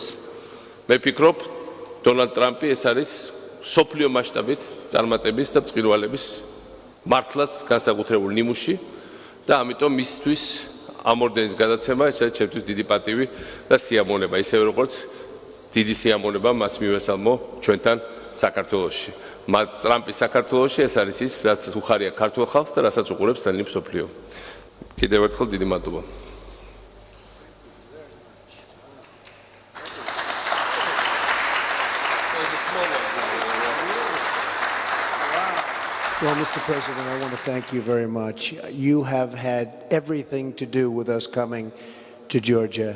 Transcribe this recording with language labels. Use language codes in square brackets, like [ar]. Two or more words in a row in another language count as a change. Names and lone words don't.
[ka] მე ვფიქრობ, დონალდ ტრამპი ეს არის მსოფლიო მასშტაბით წარმატების და წყინვალების მართლაც განსაკუთრებული ნიმუში და ამიტომ მისთვის ამ ორდენის გადაცემა ეს არის ჩემთვის დიდი პატივი და სიამოვნება, ისევე როგორც დიდი სიამოვნება მას მივესალმო ჩვენთან საქართველოში. ტრამპი საქართველოში ეს არის ის, რაც უხარია ქართულ ხალხს და რასაც უყურებს მთელი მსოფლიო. კიდევ ერთხელ დიდი მადლობა. [en] Well, Mr. President, I want to thank you very much. You have had everything to do with us coming to Georgia.